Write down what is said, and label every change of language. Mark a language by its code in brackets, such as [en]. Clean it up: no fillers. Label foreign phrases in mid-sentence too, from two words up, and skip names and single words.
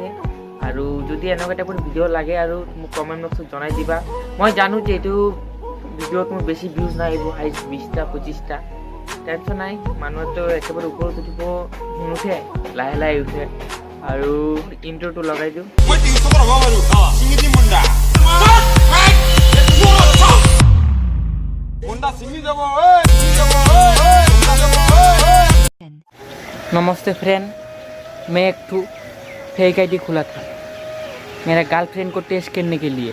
[as] আৰু যদি এনেকুৱা টাইপৰ ভিডিঅ' লাগে আৰু মোক কমেণ্ট বক্সত জনাই দিবা। মই জানো যে এইটো ভিডিঅ'ত মোৰ বেছি ভিউজ নাহিব, হাইষ্ট 20টা 25টা, টেনশ্যন নাই, মানুহতো একেবাৰে ওপৰত উঠিব নুঠে, লাহে লাহে উঠে। আৰু ইণ্ট্ৰ'টো লগাই দিওঁ। [hi] नमस्ते फ्रेंड, मैं एक फेक आईडी खुला था मेरा गर्लफ्रेंड को टेस्ट करने के लिए।